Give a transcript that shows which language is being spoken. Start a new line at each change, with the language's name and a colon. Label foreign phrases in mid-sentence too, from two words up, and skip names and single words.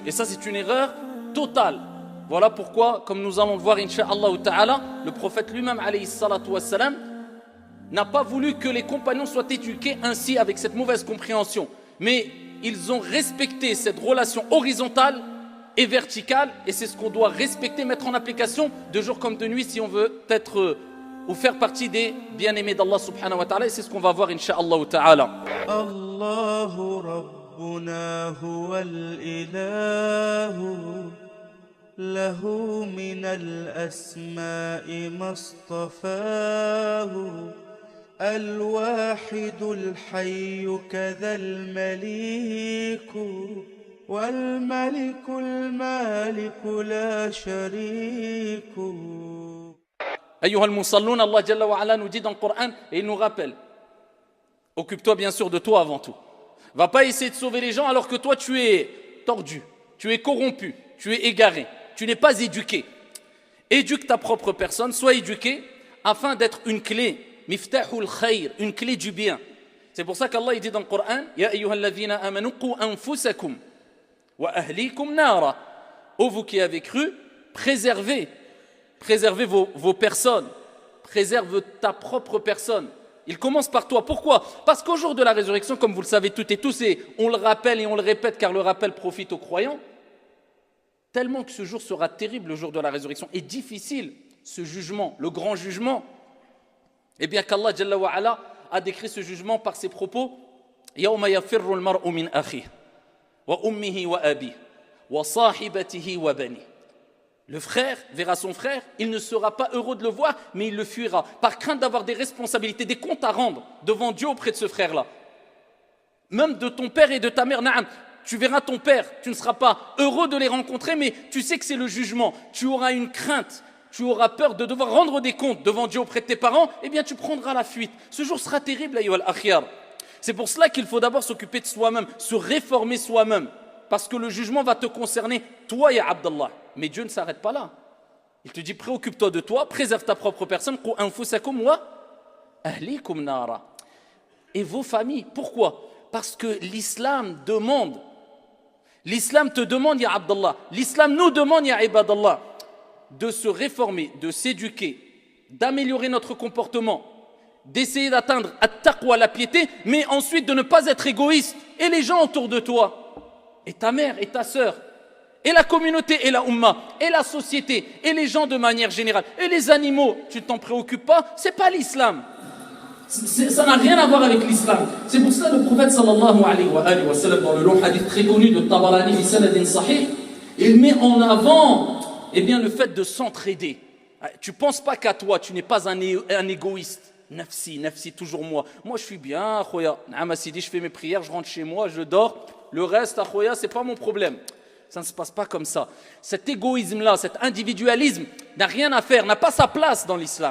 French: Et ça c'est une erreur totale. Voilà pourquoi, comme nous allons le voir
Arabic: إن شاء الله تعالى,
French: le prophète lui-même
Arabic: عليه الصلاة والسلام
French: n'a pas voulu que les compagnons soient éduqués ainsi avec cette mauvaise compréhension. Mais ils ont respecté cette relation horizontale et verticale et c'est ce qu'on doit respecter, mettre en application de jour comme de nuit si on veut être ou faire partie des bien-aimés d'Allah
Arabic: سبحانه وتعالى
French: et c'est ce qu'on va voir
Arabic: إن شاء الله تعالى. الله ربنا هو الإله له من الأسماء ما اصطفاه الواحد الحي كذا المليك والملك المالك لا شريك. أيها المصلون,
French: Allah
Arabic: جل وعلا
French: nous dit dans le Coran et il nous rappelle, occupe-toi bien sûr de toi avant tout. Va pas essayer de sauver les gens alors que toi tu es tordu, tu es corrompu, tu es égaré, tu n'es pas éduqué. Éduque ta propre personne, sois éduqué afin d'être une clé,
Arabic: مفتاح الخير,
French: une clé du bien. C'est pour ça qu'Allah il dit dans le Coran,
Arabic: يا أيها الذين آمنوا قوا أنفسكم وأهليكم نارا.
French: Ô vous qui avez cru, préservez vos personnes, préserve ta propre personne. Il commence par toi. Pourquoi? Parce qu'au jour de la résurrection, comme vous le savez toutes et tous, et on le rappelle et on le répète car le rappel profite aux croyants, tellement que ce jour sera terrible, le jour de la résurrection, et difficile, ce jugement, le grand jugement, et bien qu'Allah
Arabic: جل وعلا
French: a décrit ce jugement par ses propos,
Arabic: يَوْمَ يَفِرُّ الْمَرْءُ مِنْ أَخِيهِ وَأُمِّهِ وَأَبِيهِ وَصَاحِبَتِهِ وَبَنِيهِ.
French: Le frère verra son frère, il ne sera pas heureux de le voir, mais il le fuira, par crainte d'avoir des responsabilités, des comptes à rendre devant Dieu auprès de ce frère-là. Même de ton père et de ta mère, naam, tu verras ton père, tu ne seras pas heureux de les rencontrer, mais tu sais que c'est le jugement, tu auras une crainte, tu auras peur de devoir rendre des comptes devant Dieu auprès de tes parents, eh bien tu prendras la fuite. Ce jour sera terrible,
Arabic: أيها الأخيار.
French: C'est pour cela qu'il faut d'abord s'occuper de soi-même, se réformer soi-même. Parce que le jugement va te concerner, toi,
Arabic: يا عبد الله.
French: Mais Dieu ne s'arrête pas là. Il te dit, préoccupe-toi de toi, préserve ta propre personne.
Arabic: قوا أنفسكم وأهليكم نارا.
French: Et vos familles. Pourquoi? Parce que l'islam demande. L'islam te demande,
Arabic: يا عبد الله.
French: L'islam nous demande,
Arabic: يا عباد الله,
French: de se réformer, de s'éduquer, d'améliorer notre comportement, d'essayer d'atteindre at-taqwa, la piété, mais ensuite de ne pas être égoïste. Et les gens autour de toi. Et ta mère et ta sœur, et la communauté et la umma, et la société, et les gens de manière générale, et les animaux, tu ne t'en préoccupes pas, c'est pas l'islam. Ça n'a rien à voir avec l'islam. C'est pour ça que le prophète
Arabic: صلى الله عليه وسلم,
French: dans le long hadith très connu de Tabarani
Arabic: بسند صحيح,
French: il met en avant bien, le fait de s'entraider. Tu ne penses pas qu'à toi, tu n'es pas un égoïste. Nafsi, toujours moi. Moi je suis bien, khoya. Je fais mes prières, je rentre chez moi, je dors. Le reste, akhoya, c'est pas mon problème. Ça ne se passe pas comme ça. Cet égoïsme-là, cet individualisme n'a rien à faire, n'a pas sa place dans l'islam.